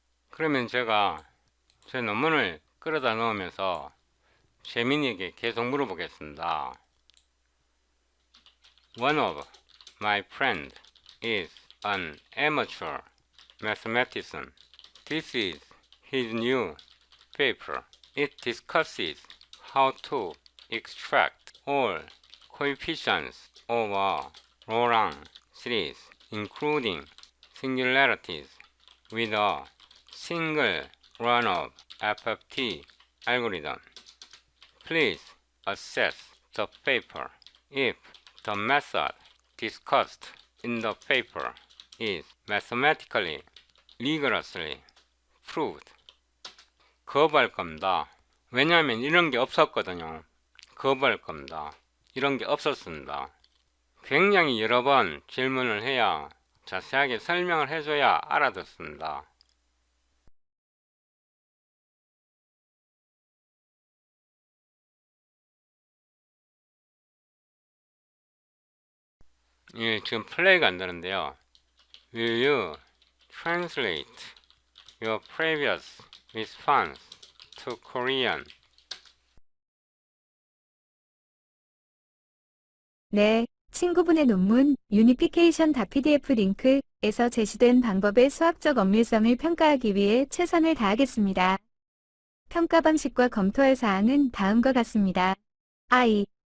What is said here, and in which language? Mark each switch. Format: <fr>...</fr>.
<ko>그러면 제가 제 논문을 끌어다 넣으면서 재민이에게 계속 물어보겠습니다.</ko> <en>One of my friends is an amateur mathematician. This is his new paper. It discusses how to extract all coefficients of a Laurent series, including singularities, with a single run of FTT algorithm. Please assess the paper. If the method discussed in the paper is mathematically rigorously proved.</en> <ko>거부할 겁니다. 왜냐하면 이런 게 없었거든요. 거부할 겁니다. 이런 게 없었습니다. 굉장히 여러 번 질문을 해야 자세하게 설명을 해줘야 알아듣습니다. 예, 지금 플레이가 안 되는데요.</ko> <en>Will you translate your previous response to Korean?</en> <ko>네, 친구분의 논문 unification.pdf 링크에서 제시된 방법의 수학적 엄밀성을 평가하기 위해 최선을 다하겠습니다. 평가 방식과 검토할 사항은 다음과 같습니다. I.</ko>